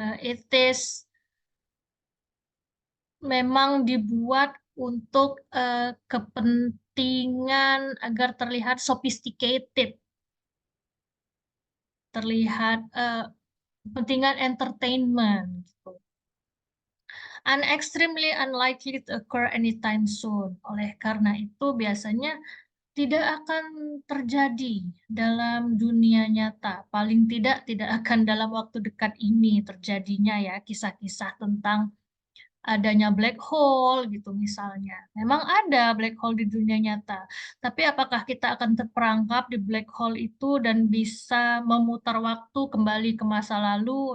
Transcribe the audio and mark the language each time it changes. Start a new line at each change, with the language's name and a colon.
English: It is
Indonesian: memang dibuat untuk kepentingan agar terlihat sophisticated, terlihat kepentingan entertainment gitu.
English: And extremely unlikely to occur anytime soon.
Indonesian: Oleh karena itu biasanya tidak akan terjadi dalam dunia nyata. Paling tidak akan dalam waktu dekat ini terjadinya ya kisah-kisah tentang adanya black hole gitu misalnya. Memang ada black hole di dunia nyata, tapi apakah kita akan terperangkap di black hole itu dan bisa memutar waktu kembali ke masa lalu?